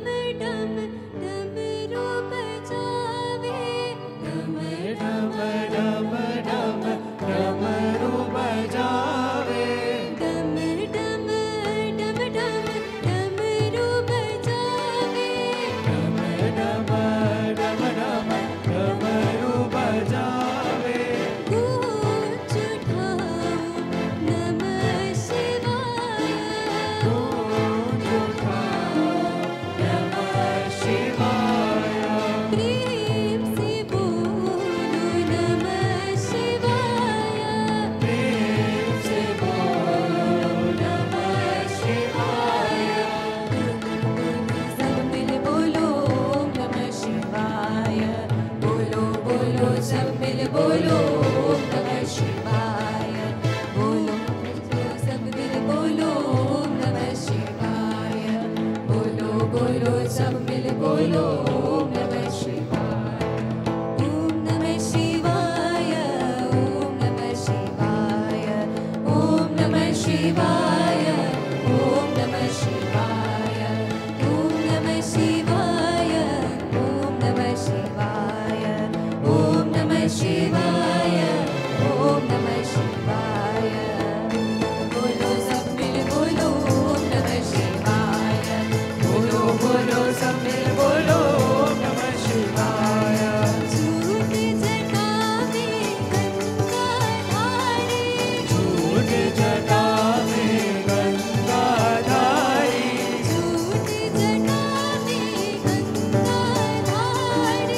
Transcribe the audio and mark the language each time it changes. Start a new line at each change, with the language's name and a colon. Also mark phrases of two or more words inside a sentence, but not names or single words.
Hindi: डम डमरू बजावे, डम डम डम डम डमरू बजावे, डम डम डम डम डमरू बजावे, डम डम डम डम डमरू बजावे। गूंज उठाओ
Sanskrit: नमः शिवाय,
Hindi: गूंज उठाओ
Sanskrit: नमः शिवाय,
Hindi: प्रेम से बोलो
Sanskrit: नमः शिवाय,
Hindi: प्रेम से बोलो
Sanskrit: नमः शिवाय।
Hindi: सब मिल बोलो
Sanskrit: नमः शिवाय,
Hindi: बोलो बोलो सब मिल बोलो
Sanskrit: नमः शिवाय,
Hindi: बोलो सब मिल बोलो
Sanskrit: नमः शिवाय,
Hindi: बोलो बोलो सब मिल बोलो नमः शिवाय।
Sanskrit: ओम नमः शिवाय, ओम नमः शिवाय, ओम नमः शिवाय, ओम नमः शिवाय, ओम नमः शिवाय, ओम नमः शिवाय, ओम नमः शिवाय, ओम नमः शिवाय।
Hindi: बोलो सब मिल बोलो
Sanskrit: ओम नमः शिवाय,
Hindi: सब मिल बोलो
Sanskrit: नमः शिवाय।
Hindi: झूठ जटा में गंगा धारी, झूठ जटा में गंगा धारी, झूठ जटा में गंगा धारी,